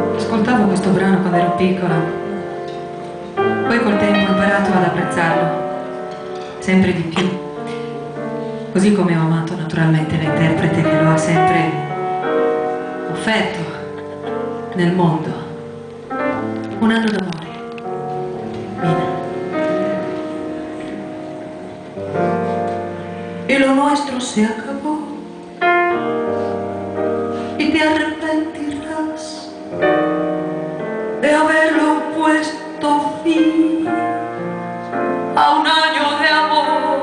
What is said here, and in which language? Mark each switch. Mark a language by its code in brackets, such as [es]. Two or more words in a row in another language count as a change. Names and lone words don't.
[it] Ascoltavo questo brano quando ero piccola, poi col tempo ho imparato ad apprezzarlo sempre di più, così come ho amato naturalmente l'interprete che lo ha sempre offerto nel mondo. Un anno d'amore, Mina. [es] Y lo nuestro se acabó y te arrepentirás de haberlo puesto fin a un año de amor.